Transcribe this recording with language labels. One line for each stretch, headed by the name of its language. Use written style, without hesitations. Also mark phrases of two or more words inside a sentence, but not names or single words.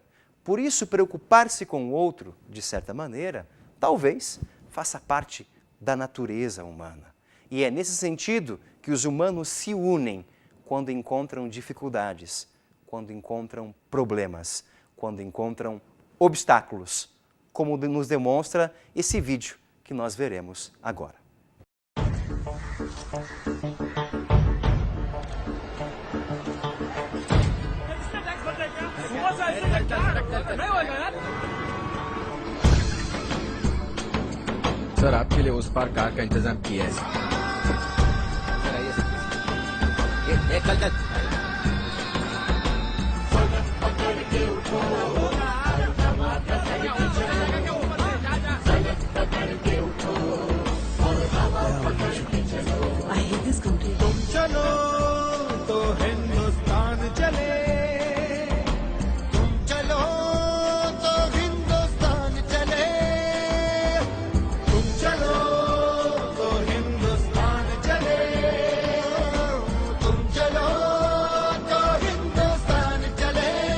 Portuguese: Por isso, preocupar-se com o outro, de certa maneira, talvez faça parte da natureza humana. E é nesse sentido que os humanos se unem quando encontram dificuldades, quando encontram problemas, quando encontram obstáculos, como nos demonstra esse vídeo que nós veremos agora.
Hindi: सर आपके लिए उस पार कार का इंतजाम किया है चल चल
English: I hate this country.
Hindi: चलो तो हिंदुस्तान चले तुम चलो तो हिंदुस्तान चले तुम चलो तो हिंदुस्तान चले तुम चलो तो हिंदुस्तान चले